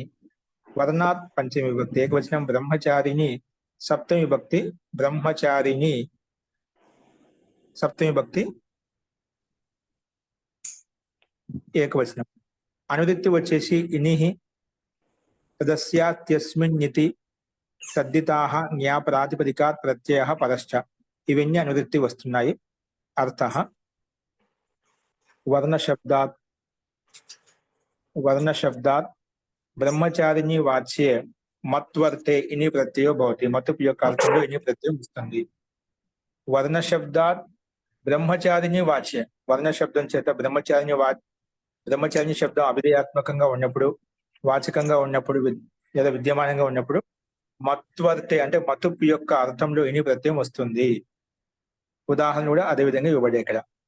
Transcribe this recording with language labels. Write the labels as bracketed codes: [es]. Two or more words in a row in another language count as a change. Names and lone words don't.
[te] వర్ణాత్ పంచమి విభక్తి ఏకవచనం, బ్రహ్మచారిణి సప్తమి విభక్తి, బ్రహ్మచారిణి సప్తమి విభక్తి ఏకవచనం. అనువృత్తి వచ్చేసి [sa] ఇనిహి తదస్యాస్మిన్నితి తద్ధితాః జ్ఞా ప్రాతిపదికాత్ ప్రత్యయః పరశ్చ. [te] ఇవన్నీ అనువృత్తి వస్తున్నాయి. [sa] అర్థః वर्ण शब्दात् ब्रह्मचारिणी वाच्ये मत्वर्ते इनि प्रत्ययो भवति मतु యొక్క [te] అర్థంలో ఇని ప్రత్యయం వస్తుంది [sa] వర్ణ శబ్దాత్ బ్రహ్మచారిణి వాచ్య [te] వర్ణ శబ్దం చేత బ్రహ్మచారిణి శబ్దం అవిధేయాత్మకంగా ఉన్నప్పుడు వాచకంగా ఉన్నప్పుడు లేదా విద్యమానంగా ఉన్నప్పుడు మత్వర్తే అంటే మతు యొక్క అర్థంలో ఇని ప్రత్యయం వస్తుంది ఉదాహరణ కూడా అదే విధంగా ఇవ్వబడే ఇక్కడ